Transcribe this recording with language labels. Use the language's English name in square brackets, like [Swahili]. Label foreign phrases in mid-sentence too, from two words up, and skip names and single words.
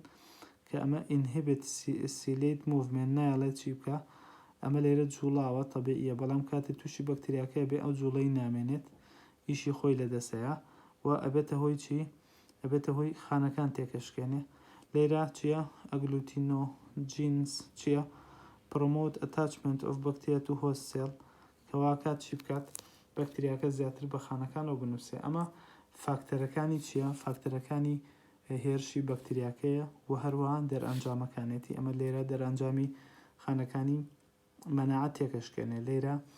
[Central Kurdish] کە ئەمە [English] inhibit ciliary movement [Central Kurdish] نایڵێت چی بکە ئەمە لێرە جوڵاوە تەبیعیە بەڵام کاتێک تووشی بەکتریاکە بێ ئەو جوڵەی نامێنێت ئیشی خۆی لەدەسەیە و ئەبێتە هۆی چی ئەبێتە هۆی خانەکان تێکەشکێنێ لێرە چییە ئەگلوتینۆجینز چییە [English] promote attachment of bacteria to host cell [Central Kurdish] کەواکات چی بکات بەکتریاکە زیاتر بە خانەکانەوە بنووسێ ئەمە فاکتەرەکانی چییە فاکتەرەکانی هێرشی بەکتریاکەیە و هەروەها دەرئەنجامەکانێتی ئەمە لێرە دەرئەنجامی خانەکانی مەناعەت تێکەشکێنێ لێرە